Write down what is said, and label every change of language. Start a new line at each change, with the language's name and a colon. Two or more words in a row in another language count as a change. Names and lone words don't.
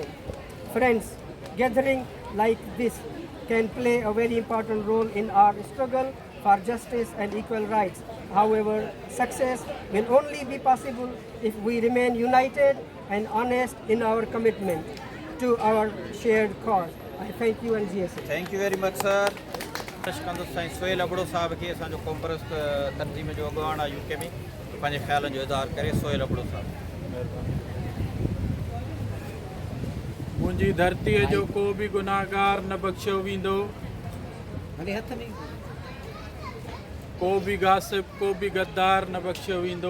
English: Friends, gathering like this can play a very important role in our struggle for justice and equal rights. However, success will only be possible if we remain united and honest in our commitment to our shared cause. I thank you and GSA. Thank you very much sir.
Sindhi: कंदुसि साईं सोहेल अबड़ो साहब खे असांजो कॉम्प्रेस तंज़ीम जो अॻुवाण आहे यूके में, पंहिंजे ख़्यालनि जो इज़हार करे। सोहेल अबड़ो साहब। मुंहिंजी धरतीअ जो को बि गुनाहगार न बख़्शियो वेंदो, को बि गासिब, को बि गद्दार न बख़्शियो वेंदो।